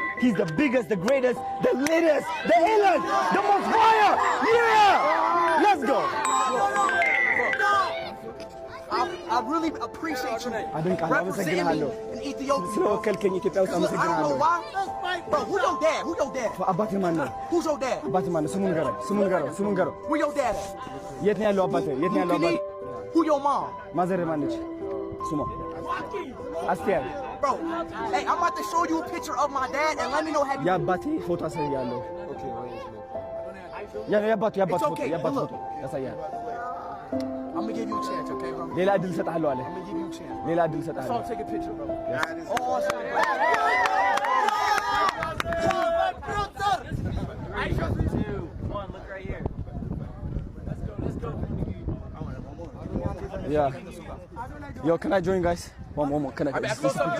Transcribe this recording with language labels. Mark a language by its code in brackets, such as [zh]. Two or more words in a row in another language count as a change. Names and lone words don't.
[en] He's the biggest, the greatest, the latest, the illest, the most fire. Yeah! Let's go. I really appreciate you representing me in Ethiopia. Slow, can you keep out? Look, I don't know why. Bro, who your dad? Who your dad? [am] አባቴ ማን ነው? [en] Who's your dad? [am] አባቴ ማን ነው? ስሙን ንገረው። [en] Where your dad at? [am] የት ነው ያለው አባቴ? [en] Who your mom? [am] ማዘር ማን ነች? ስሟ አስቴር። [en] Bro, hey, I'm about to show you a picture of my dad and let me know have you. [am] የአባቴ ፎቶ አሳያለሁ። የአባቱ ፎቶ ያሳያል። [en] I'm gonna give you a chance, okay, bro? [am] ሌላ እድል እሰጥሃለሁ አለ። [en] I'm gonna give you a chance. [am] ሌላ እድል So እሰጥሃለሁ። [en] take a picture, bro. Yes. Yeah. Yo, can I join, guys? One more.